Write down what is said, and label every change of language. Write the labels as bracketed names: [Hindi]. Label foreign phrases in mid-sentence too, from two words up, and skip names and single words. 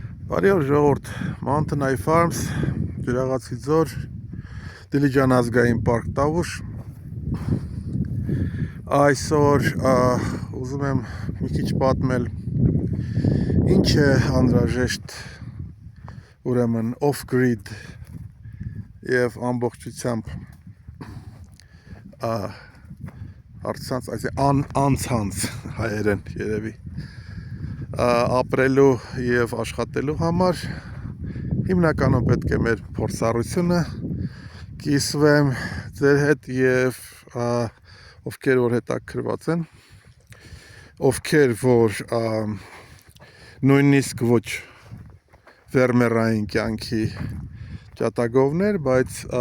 [Armenian] Բարի օր ժողովուրդ, Mountain Eye Farms, Ջրաղացի ձոր, Դիլիջան ազգային պարկ Տավուշ։ Այսօր ուզում եմ մի քիչ պատմել ինչ է անհրաժեշտ ուրեմն off-grid եւ ամբողջությամբ անցանց հայերեն երևի ապրելու եւ աշխատելու համար հիմնականում պետք է մեր փորձառությունը կիսվեմ ձեր հետ եւ ովքեր որ հետաքրված են, ովքեր որ նույնիսկ ոչ ֆերմերային կյանքի ջատագովներ, բայց